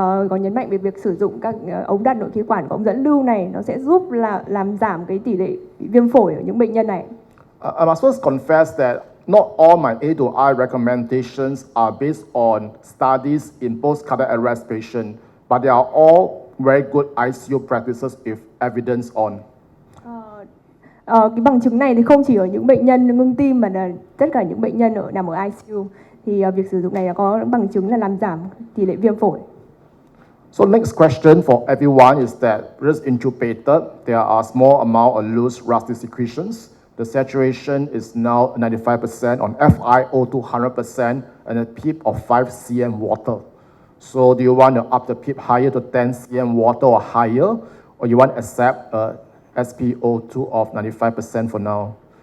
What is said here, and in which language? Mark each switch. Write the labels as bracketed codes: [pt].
[vi] có nhấn mạnh về việc sử dụng các ống đặt nội khí quản, ống dẫn lưu này nó sẽ giúp làm giảm cái tỷ lệ viêm phổi ở những bệnh nhân này. [en] I must first confess that not all my A to I recommendations are based on studies in post-cardiac arrest patients, but they are all very good ICU practices with evidence on. [vi] Cái bằng chứng này thì không chỉ ở những bệnh nhân ngưng tim mà là tất cả những bệnh nhân nằm ở ICU thì việc sử dụng này có bằng chứng là làm giảm tỷ lệ viêm phổi. [en] So next question for everyone is that because intubated, there are small amount of loose rusty secretions. The saturation is now 95% on FiO2 100% and a PEEP of 5 cm water. So do you want to up the PEEP higher to 10 cm water or higher, or you want to accept a SpO2 of 95% for now?